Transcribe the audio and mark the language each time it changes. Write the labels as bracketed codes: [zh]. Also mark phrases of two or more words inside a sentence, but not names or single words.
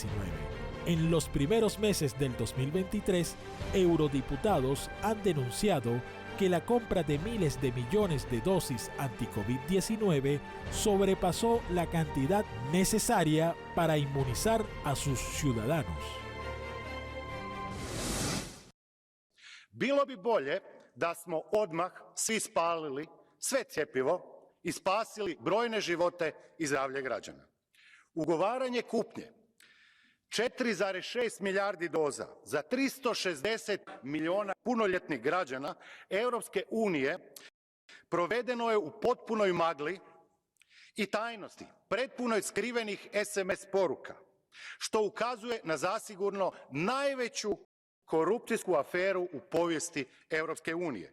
[es] En los primeros meses del 2023, eurodiputados han denunciado que la compra de miles de millones de dosis anti-COVID-19 sobrepasó la cantidad necesaria para inmunizar a sus ciudadanos. [hr] Bilo bi bolje da smo odmah svi spalili sve cjepivo i spasili brojne živote i zdravlje građana. Ugovaranje kupnje 4,6 milijardi doza za 360 milijuna punoljetnih građana Europske unije provedeno je u potpunoj magli i tajnosti, pretpunoj skrivenih SMS poruka, što ukazuje na zasigurno najveću korupcijsku aferu u povijesti Europske unije.